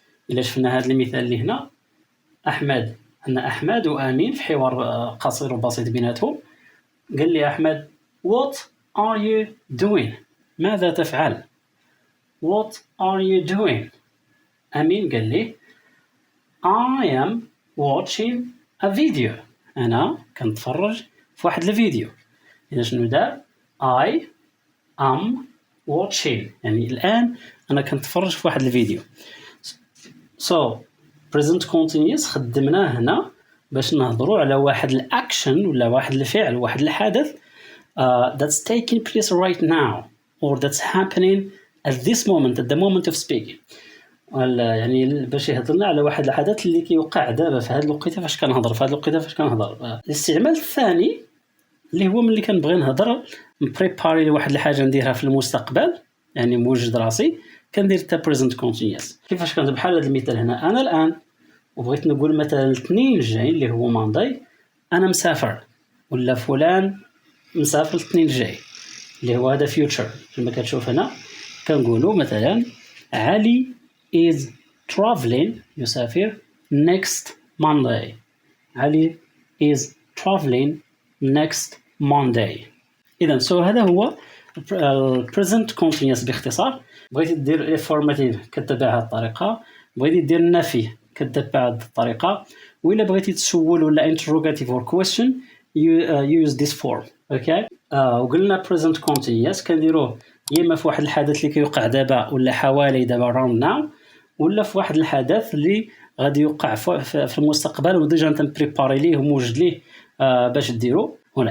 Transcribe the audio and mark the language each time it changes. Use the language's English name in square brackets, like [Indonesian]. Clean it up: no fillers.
[Arabic] إلا شفنا هذا المثال اللي هنا أحمد، أن أحمد وأمين في حوار قصير وبسيط بيناتهم، قال لي أحمد [English] What are you doing؟ [Arabic] ماذا تفعل؟ [English] What are you doing؟ [Arabic] أمين قال لي [English] I am watching a video، [Arabic] أنا كنتفرج في واحد الفيديو. إذا شنو دار؟ [English] I am watching، [Arabic] يعني الآن أنا كنتفرج في واحد الفيديو. [English] so present continuous [Arabic] خدمناه هنا باش نهضروا على واحد الأكشن ولا واحد الفعل، واحد الحدث [English] that's taking place right now or that's happening at this moment, at the moment of speaking. [Arabic] يعني باش يهضرنا على واحد الحدث اللي كيوقع دابا في هذه الوقيته فاش كنهضر، في هذه الوقيته فاش كنهضر. الاستعمال الثاني اللي هو ملي كنبغي نهضر نبريباري لواحد الحاجه نديرها في المستقبل، يعني موجد راسي كندير حتى present continuous. كيفاش كندير؟ بحال هذا المثال هنا، أنا الآن وبغيت نقول مثلا الاثنين الجاي اللي هو مانداي أنا مسافر، ولا فلان مسافر الاثنين الجاي اللي هو هذا future. كما كتشوف هنا كنقولوا مثلا علي [English] is traveling [Arabic] يسافر next Monday. علي [English] is traveling next Monday. [Arabic] إذا هذا هو present continuous باختصار. بغيتي دير affirmative كتبع هذه الطريقة، بغيتي دير النفي كتبع هذه الطريقة، وإلا بغيتي تسول ولا interrogative [English] or question you use this form. [Arabic] اوكي. وقلنا present continuous كنديروه يا اما في واحد الحدث اللي كيوقع دابا ولا حوالي دابا [English] around now، [Arabic] ولا في واحد الحدث اللي غادي يوقع في المستقبل وديجا انت بريباري ليه وموجد ليه باش ديرو هنا.